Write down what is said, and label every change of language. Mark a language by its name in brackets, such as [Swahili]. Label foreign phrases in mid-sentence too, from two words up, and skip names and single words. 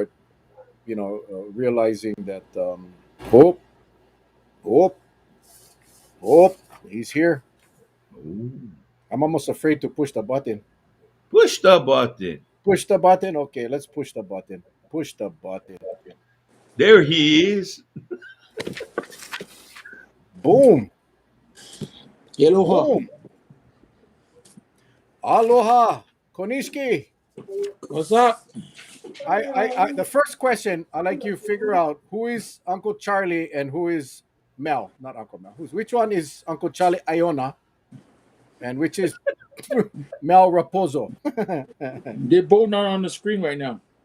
[English] start, realizing that, oh, oh, oh, he's here. Ooh. I'm almost afraid to push the button. Push the button. Push the button. Okay, let's push the button. Push the button. There he is. Boom. Aloha. Boom. Aloha. Konishki. What's up? The first question I like you figure out who is Uncle Charlie and who is Mel, not Uncle Mel. Which one is Uncle Charlie Iona and which is Mel Raposo? They're both not on the screen right now.